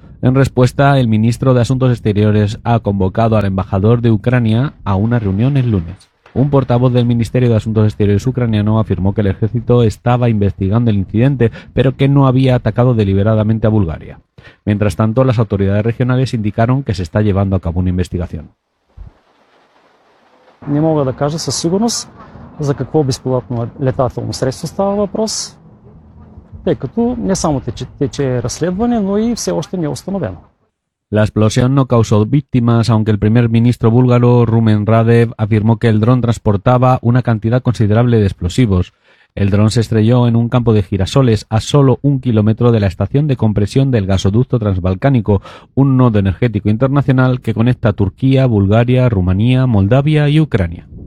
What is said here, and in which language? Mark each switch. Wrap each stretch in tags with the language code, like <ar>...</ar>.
<es>En respuesta, el ministro de Asuntos Exteriores ha convocado al embajador de Ucrania a una reunión el lunes. Un portavoz del Ministerio de Asuntos Exteriores ucraniano afirmó que el ejército estaba investigando el incidente, pero que no había atacado deliberadamente a Bulgaria. Mientras tanto, las autoridades regionales indicaron que se está llevando a cabo una investigación.</es> <bg>Не мога да кажа със сигурност за какво безпилотно летателно средство става въпрос, тъй като не само тече разследване, но и все още не е установено.</bg> <es>La explosión no causó víctimas, aunque el primer ministro búlgaro, Rumen Radev, afirmó que el dron transportaba una cantidad considerable de explosivos. El dron se estrelló en un campo de girasoles a solo un kilómetro de la estación de compresión del gasoducto transbalcánico, un nodo energético internacional que conecta Turquía, Bulgaria, Rumanía, Moldavia y Ucrania.</es>